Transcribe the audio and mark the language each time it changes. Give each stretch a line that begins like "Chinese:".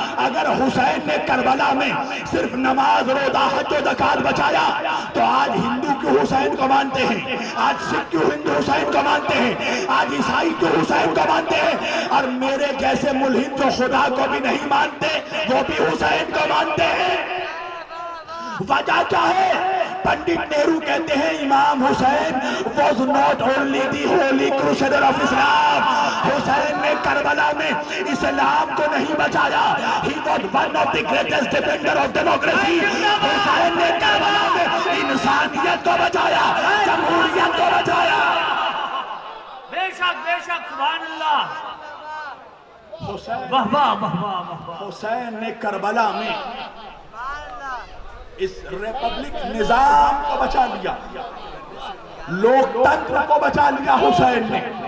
Urdu: اگر حسین نے کربلا میں صرف نماز، روزہ، حج و زکوٰۃ بچایا تو آج ہندو کیوں حسین کو مانتے ہیں؟ آج سکھ کیوں ہندو حسین کو مانتے ہیں؟ آج عیسائی کیوں حسین کو مانتے ہیں؟ اور میرے جیسے ملحد جو خدا کو بھی نہیں مانتے وہ بھی حسین کو مانتے ہیں. وجہ کیا ہے؟ پنڈت نہرو کہتے ہیں امام حسین
English: was not only the holy crusader of Islam.
Urdu: حسین نے کربلا میں اسلام کو نہیں بچایا.
English: He was one of the greatest defender of democracy.
Urdu: حسین نے کربلا میں انسانیت کو بچایا، جمہوریت کو بچایا. بے شک سبحان اللہ حسین واہ واہ واہ واہ حسین نے کربلا میں اس ریپبلک نظام کو بچا لیا، لوکتنتر کو بچا لیا حسین نے.